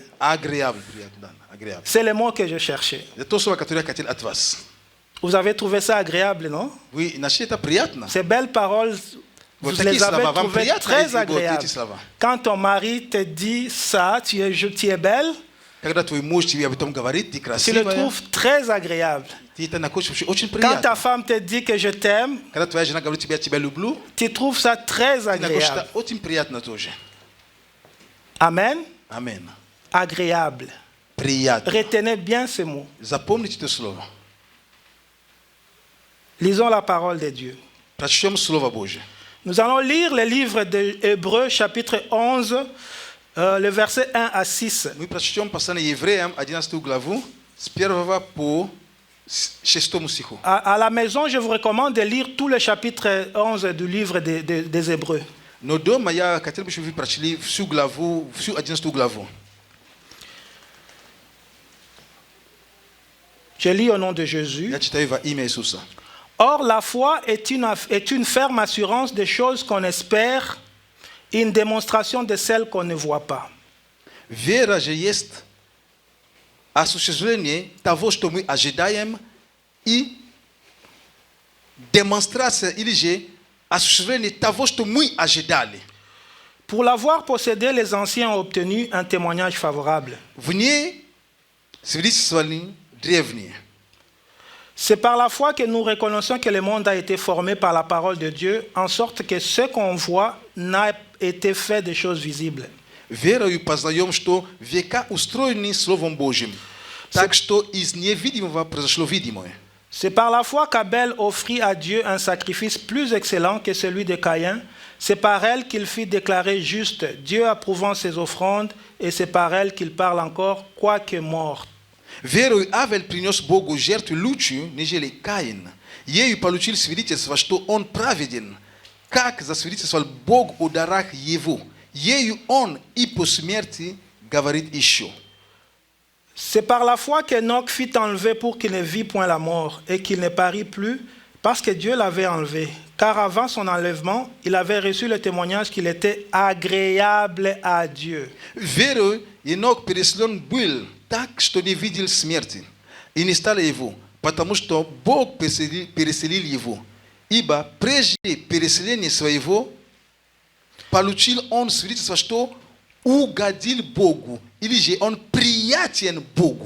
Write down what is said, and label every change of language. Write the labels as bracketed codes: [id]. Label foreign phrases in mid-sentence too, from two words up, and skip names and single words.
[fr] Agréable, priatna. Agréable. C'est le mot que je cherchais. De toso wakaturia katil atvas. Vous avez trouvé ça agréable, non? Oui, [ru] находите приятно. [fr] Ces belles paroles, vous les avez trouvées très agréables. Quand ton mari te dit ça, tu es belle, [ru] Когда твой муж тебе об этом говорит, ты [fr] tu le [ru] красивая. [fr] trouves très agréable. [ru] Ты это находишь очень [fr] Quand ta [ru] приятно. [fr] femme te dit que je t'aime, [ru] Когда твоя жена говорит тебе, я тебя люблю, [fr] tu trouves ça très [ru] ты находишь [fr] agréable. [ru] это очень приятно тоже. [fr] Amen. [ru] Амен. [fr] Agréable. [ru] Приятно. [fr] Retenez bien ce mot. [ru] Запомните это слово. [fr] Lisons la parole de Dieu. [ru] Прочтем Слово Божье. [fr] Nous allons lire le livre de Hébreux, chapitre 11, le verset 1 à 6. [ru] Мы прочтем послание Евреям, 11 главу, с 1 по 6 стиху. [fr] À la maison, je vous recommande de lire tout le chapitre 11 du livre des Hébreux. [ru] Но дома я хотел бы, чтобы вы прочли всю главу, всю 11 главу. [fr] Je lis au nom de Jésus. [ru] Я читаю во имя Иисуса. [fr] Or, la foi est une ferme assurance des choses qu'on espère, une démonstration de celles qu'on ne voit pas. [ru] Вера же есть осуществление того, что мы ожидаем, и демонстрация или же осуществление того, что мы ожидали. [fr] Pour l'avoir possédé, les anciens ont obtenu un témoignage favorable. [ru] В ней свидетельствовали древние. [fr] C'est par la foi que nous reconnaissons que le monde a été formé par la parole de Dieu, en sorte que ce qu'on voit n'a été fait de choses visibles. [ru] Верою познаем, что века устроены Словом Божьим, так что из невидимого произошло видимое. [fr] C'est par la foi qu'Abel offrit à Dieu un sacrifice plus excellent que celui de Caïn. C'est par elle qu'il fit déclarer juste, Dieu approuvant ses offrandes, et c'est par elle qu'il parle encore, quoique mort. [ru] Верою Авель принес Богу жертву лучшую, нежели Каин. Ею получил свидетельство, что он праведен, как засвидетельствовал Бог о дарах его. Ею он и по смерти говорит еще. [fr] C'est par la foi qu'Enoch fut enlevé pour qu'il ne vit point la mort et qu'il ne parut plus, parce que Dieu l'avait enlevé. Car avant son enlèvement, il avait reçu le témoignage qu'il était agréable à Dieu. [ru] Верою Енох переселен был так, что не видел смерти, и не стало его, потому что Бог переселил его. Ибо прежде переселения своего получил он свидетельство, что угодил Богу, или же он приятен Богу.